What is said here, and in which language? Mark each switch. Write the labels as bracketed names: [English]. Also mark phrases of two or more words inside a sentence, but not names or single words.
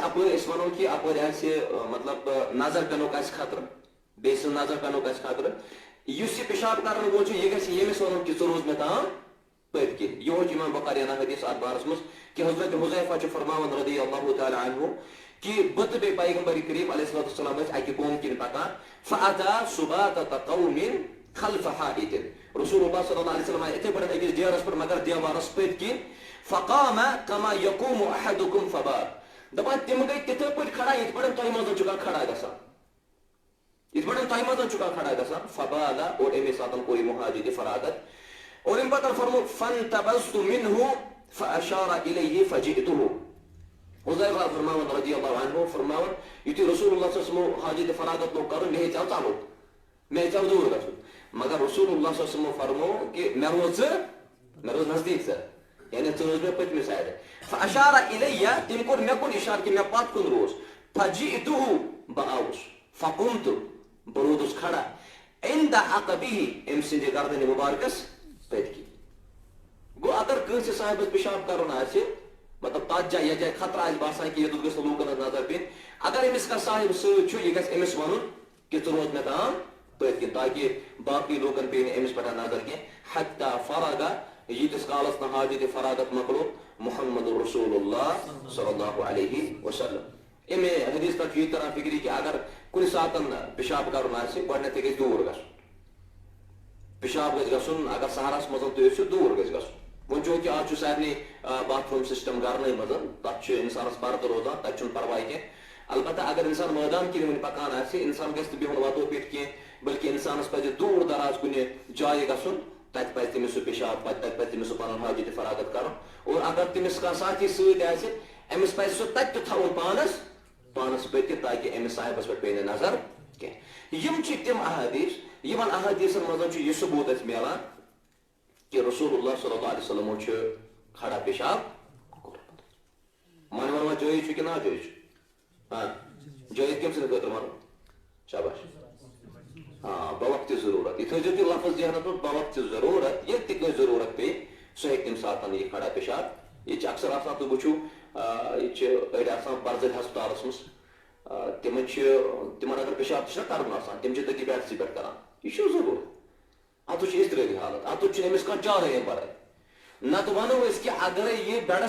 [Kashmiri] اپٲرۍ أسۍ ونو کہ اپٲرۍ آسہِ مطلب نظر پینُک آسہِ خطرٕ بیٚیہِ سٕنٛز نظر پینُک آسہِ خطرٕ یُس یہِ پیشاب کرن وول چھُ یہِ گژھِ ییٚمِس ونُن کہ ژٕ روز مےٚ تام پٔتۍ کِنۍ یِہوے چھُ امام بخاری انان حدیث اتھ بارس منٛز کہ حضرت حذیفہ چھُ فرماوان [Arabic] رضی اللہ تعالیٰ عنہ [Kashmiri] کہ بہٕ تہٕ بیٚیہِ پیغمبر کریم [Arabic] علیہ الصلوۃ والسلام [Kashmiri] ٲسۍ اکہِ قومہٕ کِنۍ پکان [Arabic] فأتى سباتة قوم خلف حائط رسول اللہ صلی اللہ علیہ وسلم [Kashmiri] آیہِ یِتھے پٲٹھۍ أکِس ڈیرس پٮ۪ٹھ مگر دیوارس پٔتۍ کِنۍ [Arabic] فقام كما يقوم احدكم فبال [Kashmiri] دپان تِم گٔے تِتھے پٲٹھۍ کھڑا یِتھ پٲٹھۍ تۄہہِ منٛز چھُ کانٛہہ کھڑا گژھان یِتھ پٲٹھۍ تۄہہِ منٛز چھُ کانٛہہ کھڑا گژھان فبالا اور امی ساتہٕ کوٚر یِمو حاجت فراغت اور امہِ پتہٕ فرمو [Arabic] فانتبذت منه فاشار اليه فجئته [Kashmiri] حذیفہ فرماوان [Arabic] رضی اللہ عنہ [Kashmiri] فرماوان یُتھُے [Arabic] رسول اللہ صلی اللہ علیہ وسلم [Kashmiri] حاجت فراغت لوگ کرُن مےٚ ہیٚژیو ژلُن مےٚ ہیٚژیو دوٗر گژھُن مگر [Arabic] رسول اللہ صلی اللہ علیہ وسلم [Kashmiri] فرمو کہ مےٚ روز نزدیٖک ژٕ یعنی ژٕ روز مےٚ پٔتمہِ سایڈٕ [Arabic] فاشارہ الیہ [Kashmiri] تٔمۍ کوٚر مےٚ کُن اِشارٕ کہِ مےٚ پتہٕ کُن روز فجئتُہُ بہٕ آوُس فقمتُ بہٕ روٗدُس کھڑا [Arabic] عند عقبہ [Kashmiri] أمۍ سٕنٛدِ گردنہِ مُبارکس پٔتۍ کِنۍ گوٚو اگر کٲنٛسہِ صاحبس پِشاب کرُن آسہِ مطلب تتھ جایہِ یتھ جایہِ خطرٕ آسہِ باسان کہِ یوٚتَتھ گٔژھ نہٕ لوٗکن ہٕنٛز نظر پیٚنۍ اگر أمِس کانٛہہ صاحب سۭتۍ چھُ یہِ گژھِ أمِس وَنُن کہ ژٕ روز مےٚ تام پٔتۍ کِنۍ تاکہِ باقٕے لوٗکن پیٚیہِ نہٕ أمِس پٮ۪ٹھ نظر کینٛہہ [Arabic] حتیٰ فرغ [Kashmiri] ییٖتِس کالس نہٕ حاجتِ فراغت مۄکلو [Arabic] محمد رسول اللہ صلی اللہ علیہ وسلم [Kashmiri] امہِ حدیث پٮ۪ٹھ چھُ یہِ تران فِکرِ کہِ اگر کُنہِ ساتہٕ پِشاب کرُن آسہِ گۄڈٕنٮ۪تھٕے گژھِ دوٗر گژھُن پِشاب گژھِ گژھُن اگر سہرس منٛز تُہۍ ٲسِو دوٗر گژھِ گژھُن وۄنۍ چوٗنکہِ آز چھُ سارنٕے [English] bathroom system [Kashmiri] گرنٕے منٛز تتھ چھُ انسانس پردٕ روزان تتہِ چھُنہٕ پرواے کینٛہہ البتہ اگر انسان مٲدان کِنۍ وُنہِ پکان آسہِ انسان گژھِ نہٕ بِہُن وتو پٮ۪ٹھ کینٛہہ بلکہِ انسانس پزِ دوٗر دراز کُنہِ جایہِ گژھُن تتہِ پزِ تٔمِس سُہ پِشاب تتہِ پزِ تٔمِس سُہ پنُن حاجتِ فراغت کرُن اور اگر تٔمِس کانٛہہ ساتھی سۭتۍ آسہِ أمِس پزِ سُہ تتہِ تہِ تھاوُن پانس پٔتۍ کِنۍ تاکہِ أمِس صاحبس پٮ۪ٹھ پیٚیہِ نہٕ نظر کینٛہہ یِم چھِ تِم احادیث یِمن احادیثن منٛز چھُ یہِ ثبوٗت اسہِ میلان کہ [Arabic] رسول اللہ صلی اللہ علیہ وسلم [Kashmiri] چھُ کھڑا پیشاب کوٚرمُت من ونوا جٲیز چھُ کہِ ناجٲیز چھُ جٲیز کٔمۍ سٕنٛدِ خٲطرٕ ونُن شاباش بوقتِ ضروٗرت یہِ تھٲیزیو تُہۍ لفظ ذہنس منٛز بوقتِ ضروٗرت ییٚلہِ تہِ کٲنٛسہِ ضروٗرت پیٚیہِ سُہ ہیٚکہِ تمہِ ساتہٕ یہِ کھڑا پیشاب ییٚتہِ چھِ اکثر آسان تُہۍ وٕچھِو ییٚتہِ چھِ أڑۍ آسان برزٔلۍ ہسپتالس منٛز تِمن اگر پیشاب تہِ چھُنہ کرُن آسان تِم چھِ تٔتی بیڈسٕے پٮ۪ٹھ کران یہِ چھُ ضروٗرت اتھ چھُ اضطرٲری حالت اتھ چھُنہٕ أمِس کانٛہہ چارے امہِ ورٲے نتہٕ ونو أسۍ کہِ اگرے یہِ بیڈس